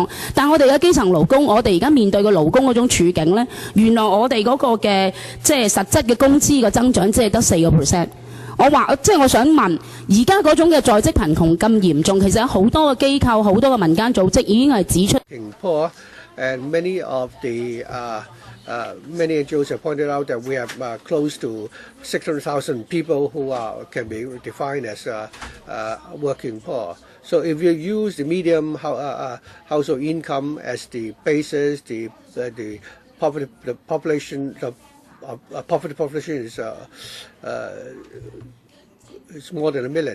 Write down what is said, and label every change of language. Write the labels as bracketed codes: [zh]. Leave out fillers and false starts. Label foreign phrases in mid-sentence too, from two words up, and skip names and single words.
[yue] 但我哋嘅基層勞工，我哋而家面對嘅勞工嗰種處境呢，原來我哋嗰個嘅即係實質嘅工資嘅增長只係得4%。我想問，而家嗰種嘅在職貧窮咁嚴重，其實有好多嘅機構、好多嘅民間組織已經係指出。 [en] Poor, and many of the many NGOs have pointed out that we have close to 600,000 people who can be defined as working poor. So if you use the medium household income as the basis, the population is more than 1 million.